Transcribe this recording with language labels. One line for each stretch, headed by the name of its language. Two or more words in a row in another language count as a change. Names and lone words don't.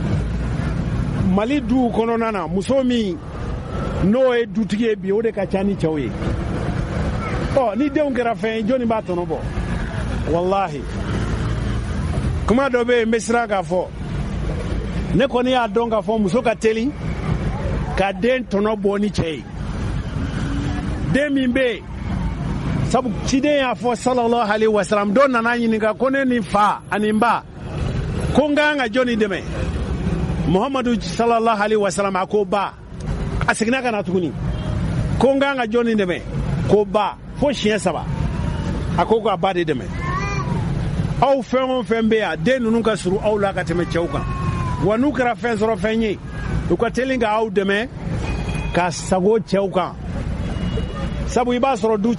Bambara: Mali duw kɔnɔna na muso min n'o ye dutigi ye bi o de ka ca ni cɛw ye ɔ ni denw kɛra fɛn ye jɔnni b'a tɔnɔ bɔ wallahi kuma dɔ bɛ yen n bɛ siran k'a fɔ ne kɔni y'a dɔn k'a fɔ muso ka teli ka den tɔnɔ bɔ ni cɛ ye den min bɛ yen sabu ciden y'a fɔ
Arabic: صلى الله عليه وسلم
Bambara: dɔ nana ɲininka ko ne ni fa ani n ba ko n ka kan ka jɔnni dɛmɛ Muhammadu
Arabic: صلى الله عليه وسلم
Bambara: a ko ba a seginna ka na tuguni ko n ka kan ka jɔnni dɛmɛ ko ba fo siɲɛ 3 a ko ka ba de dɛmɛ aw fɛn o fɛn bɛ yan den ninnu ka surun aw la ka tɛmɛ cɛw kan wa n'u kɛra fɛn sɔrɔ fɛn ye u ka teli ka aw dɛmɛ ka sago cɛw kan sabu i b'a sɔrɔ du